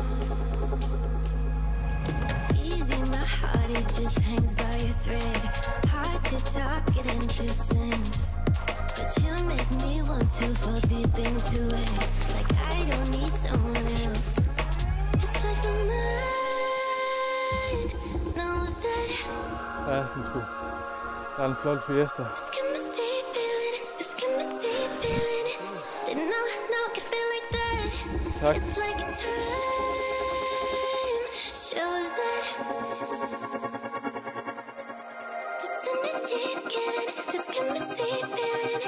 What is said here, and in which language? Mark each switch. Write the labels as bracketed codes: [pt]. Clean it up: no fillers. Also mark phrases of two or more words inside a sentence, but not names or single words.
[en] Easy, my heart, it just hangs by a thread. Hard to talk it into sense. But you make me want to fall deep into it. Like I don't need someone else. It's like my mind knows that. [da] Ja, sådan sgu. Der er en flot fiesta. [en] This chemistry feeling, this chemistry feeling. That no, can feel like that. [da] Tak. [en] It's like time shows that. This energy's given, this chemistry feeling.